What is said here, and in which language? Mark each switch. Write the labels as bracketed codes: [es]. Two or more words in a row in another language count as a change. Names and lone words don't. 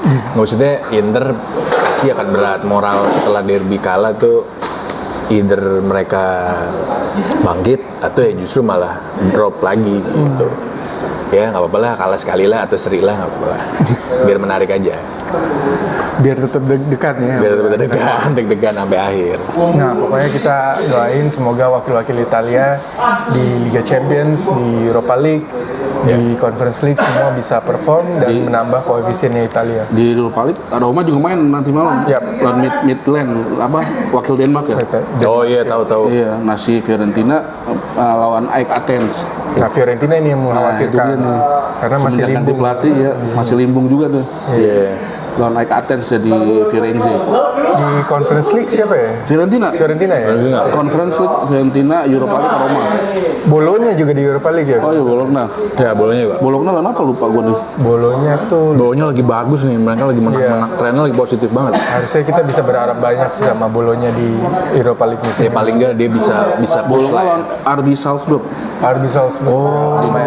[id] Maksudnya Inter pasti akan berat moral setelah derby kalah tuh, either mereka bangkit atau ya justru malah drop lagi gitu. Ya nggak apa-apa lah, kalah sekali lah atau seri lah nggak apa-apa lah. Biar menarik aja, biar tetap deg-degan ya. biar deg-degan sampai akhir. Nah, pokoknya kita doain semoga wakil-wakil Italia di Liga Champions, di Europa League, di Conference League semua bisa perform dan menambah koefisiennya Italia. Di Europa League Roma juga main nanti malam. Yap. Lawan Midland wakil Denmark ya. Oh iya, tahu-tahu. Iya, nasi Fiorentina lawan AEK Athens. Nah, Fiorentina ini yang mengkhawatirkan karena masih Semenjak ganti limbung. pelatih ya, masih limbung juga tuh. Iya. Lawan AEK Athens jadi Firenze. Di Conference League siapa ya? Fiorentina. Fiorentina ya? Conference League Fiorentina, Europa League Roma. Bolonya juga di Europa League ya? Oh iya Bologna. Ya bolanya juga. Bologna lawan apa lupa gue nih. Bolonya tuh Bawahnya lagi bagus nih, mereka lagi menang-menang, trennya lagi positif banget. harusnya kita bisa berharap banyak sih sama Bolonya di Europa League musim Ya paling nggak dia bisa push Bologna lah ya. lawan RB Salzburg. RB Salzburg. Oh, lumayan